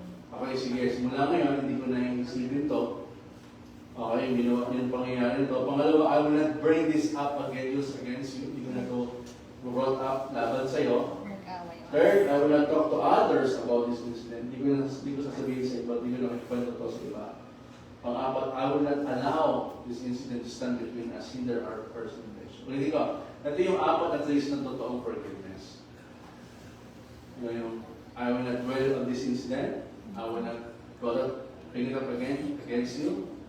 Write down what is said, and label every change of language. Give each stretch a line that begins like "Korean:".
Filipino: Okay, sige, simula ngayon, hindi ko na iisipin to. Okay, ginawa niyo yung pangyayari ito. Pangalawa,
English: I will not bring this up against you.
Filipino: Hindi ko na na to brought up laban sa'yo. Nag-away.
English: Third, I will not talk to others about this incident.
Filipino: Hindi ko sasabihin sa iba, hindi ko nakikwento to sa iba. Pang-apat,
English: I will not allow this incident to stand between us, hinder our personal relationship.
Filipino: Ulitin ko, ito yung apat na trace ng totoong forgiveness.
English: Yung, I will not dwell on this incident. I will not bring it up again against you.